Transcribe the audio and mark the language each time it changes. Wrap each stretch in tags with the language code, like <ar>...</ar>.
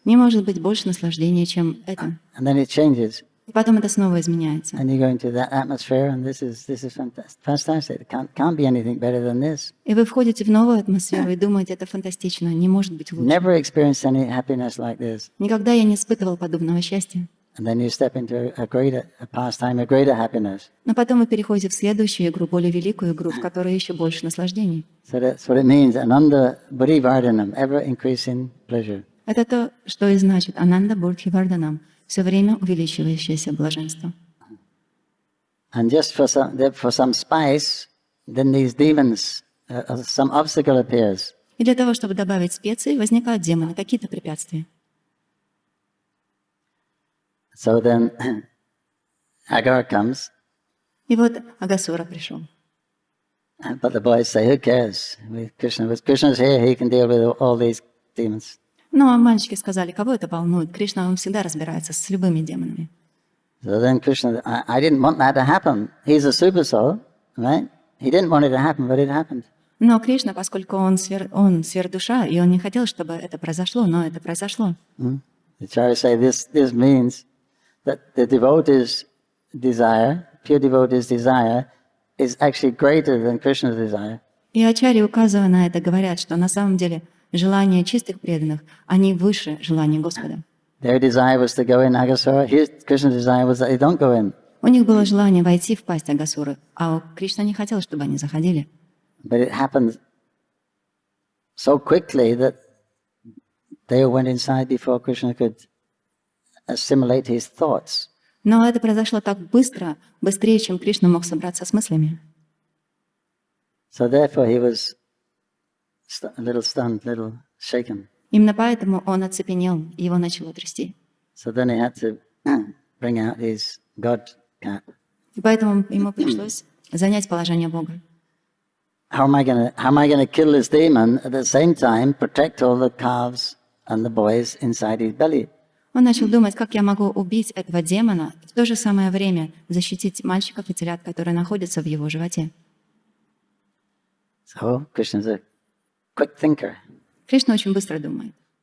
<ru>Не может быть больше наслаждения, чем это.</ru> <en>And then it changes.</en> <ru>И потом это снова изменяется.</ru> <en>And you go into that atmosphere, and this is fantastic. It can't be anything better than this.</en> <ru>И вы входите в новую атмосферу и думаете, это фантастично, не может быть лучше.</ru> <en>Never experienced any happiness like this.</en> <ru>Никогда я не испытывал подобного счастья.</ru> <en>And then you step into a pastime, a greater happiness.</en> <ru>Но потом вы переходите в следующую игру, более великую игру, в которой еще больше наслаждений.</ru> <en>So that's what it means. Ananda buddhi vardhanam, ever increasing pleasure.</en> <ru>Это то, что и значит ананда будхи варданам, все время увеличивающееся блаженство.</ru> <en>And just for some spice, then these demons, some obstacle appears.</en> <ru>И для того, чтобы добавить специи, возникают демоны, какие-то препятствия.</ru> <en>So then Agar comes.</en> <ru>И вот Агасура пришел.</ru> <en>But the boys say, who cares? Krishna's here, he can deal with all these demons.</en> <ru>Но мальчики сказали, кого это волнует? Кришна, он всегда разбирается с любыми демонами.</ru> <en>So then Krishna, I didn't want that to happen. He's a super soul, right? He didn't want it to happen, but it happened.</en> <ru>Но Кришна, поскольку он сверхдуша, и он не хотел, чтобы это произошло, но это произошло.</ru> <en>The Acharyas say this means that the devotee's desire, pure devotee's desire, is actually greater than Krishna's desire.</en> <ru>И ачарьи, указывая на это, говорят, что на самом деле желания чистых преданных, они выше желания Господа.</ru> <en>Their desire was to go in Agasura. Krishna's desire was that they don't go in.</en> <ru>У них было желание войти в пасть Агасуры, а Кришна не хотел, чтобы они заходили.</ru> <en>But it happened so quickly that they went inside before Krishna could assimilate his thoughts.</en> <ru>Но это произошло так быстро, быстрее, чем Кришна мог собраться с мыслями.</ru> <en>So therefore he was a little stunned, a little shaken.</en> <ru>Именно поэтому он оцепенел, и его начало трясти.</ru> <en>So then he had to bring out his God cap.</en> <ru>И поэтому ему пришлось занять положение Бога.</ru> <en>How am I going to kill this demon at the same time protect all the calves and the boys inside his belly?</en> <ru>Он начал думать, как я могу убить этого демона, и в то же самое время защитить мальчиков и телят, которые находятся в его животе.</ru> <en>So Krishna's a quick thinker.</en> <ru>Кришна очень быстро думает.</ru>